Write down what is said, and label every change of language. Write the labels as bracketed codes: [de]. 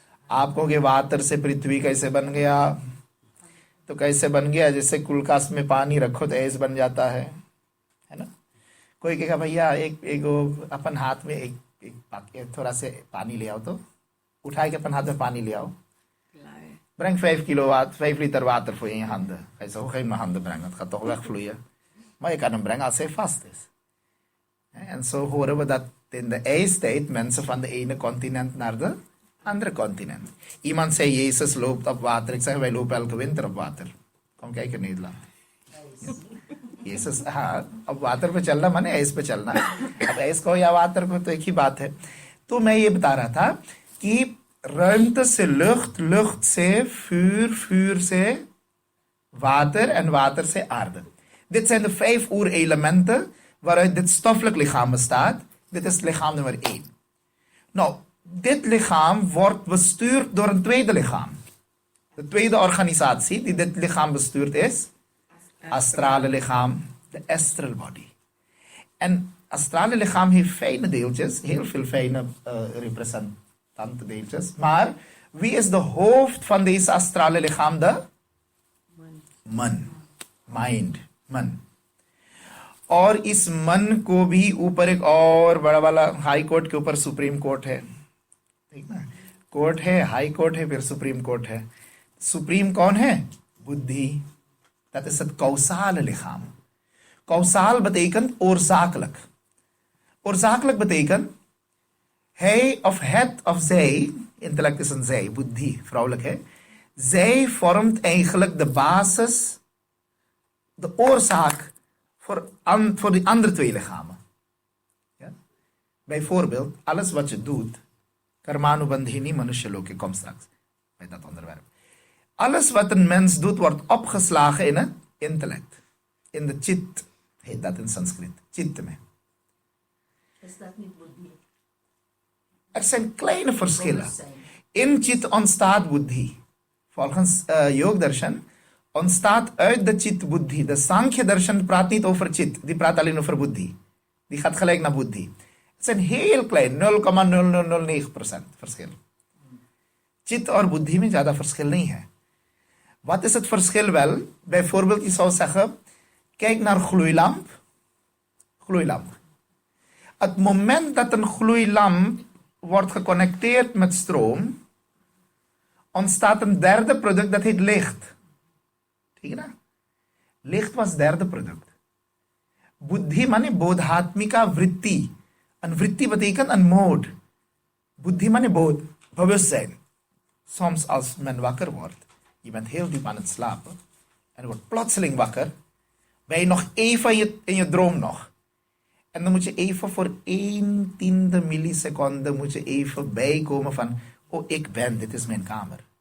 [hi] आप कहोगे वाटर से पृथ्वी कैसे बन गया? तो कैसे बन गया? जैसे कुलकास में पानी रखो तो ऐसे बन जाता है ना? कोई कहेगा भैया एक अपन हाथ में एक थोड़ा से पानी ले आओ, तो उठाए के अपन हाथ में पानी ले आओ. [nl] Breng 5 liter water voor je in je handen. Hij zou geen mijn handen brengen, het gaat toch wegvloeien. Maar je kan hem brengen als hij vast is. En zo horen we dat in de ijstijd mensen van de ene continent naar de andere continent. Iemand zei Jezus loopt op water. Ik zeg wij lopen elke winter op water. Kom kijken in Nederland. Ja. Jezus op water [hi] पे चलना माने ऐस पे चलना. अब ऐस को या water को तो एक ही बात है. तो मैं ये बता रहा था कि ruimte से lucht, lucht से vuur, vuur से water en water से aarde. [nl] Dit zijn de 5 oerelementen waaruit dit stoffelijk lichaam bestaat. Dit is lichaam nummer 1. Nou, dit lichaam wordt bestuurd door een tweede lichaam. De tweede organisatie die dit lichaam bestuurt is astrale lichaam, de astral body. En astrale lichaam heeft fijne deeltjes, heel veel fijne representante deeltjes. Maar wie is de hoofd van deze astrale lichaam? De मन, mind, मन. [hi] और इस मन को भी ऊपर एक और बड़ा वाला हाई कोर्ट के ऊपर सुप्रीम कोर्ट है, ठीक ना? कोर्ट है, हाई कोर्ट है, फिर सुप्रीम कोर्ट है. सुप्रीम कौन है? बुद्धि. [nl] Dat is het causale lichaam. Causaal betekent oorzakelijk. Oorzakelijk betekent hij of het of zij, intellect is een zij, buddhi, vrouwelijk hè. Zij vormt eigenlijk de basis, de oorzaak voor die andere 2 lichamen. Ja? Bijvoorbeeld, alles wat je doet, [sa] karmanubandhini manushaloke, [nl] kom straks bij dat onderwerp. Alles wat een mens doet, wordt opgeslagen in het intellect. In de chit, heet dat in Sanskriet. Chit me. Is dat niet buddhi? Er zijn kleine verschillen. Bewustzijn. In chit ontstaat buddhi. Volgens Yoga Darshan ontstaat uit de chit buddhi. De Sankhya Darshan praat niet over chit, die praat alleen over buddhi. Die gaat gelijk naar buddhi. Het zijn heel klein, 0,0009% verschil. [hi] Chit और बुद्धि में ज्यादा verschil नहीं है. [nl] Wat is het verschil wel? Bijvoorbeeld, je zou zeggen, kijk naar gloeilamp. Gloeilamp. Het moment dat een gloeilamp wordt geconnecteerd met stroom, ontstaat een derde product dat heet licht. [hi] ठीक है ना? [nl] Licht was derde product. [hi] Buddhi माने बोधात्मिका वृत्ति. [nl] Een वृत्ति betekent een mode. [hi] Buddhi माने बोध, bewustzijn. [nl] Soms als men wakker wordt, je bent heel diep aan het slapen, en je wordt plotseling wakker, ben je nog even in je droom nog. En dan moet je even voor 1/10 milliseconde moet je even bijkomen van, oh ik ben, dit is mijn kamer.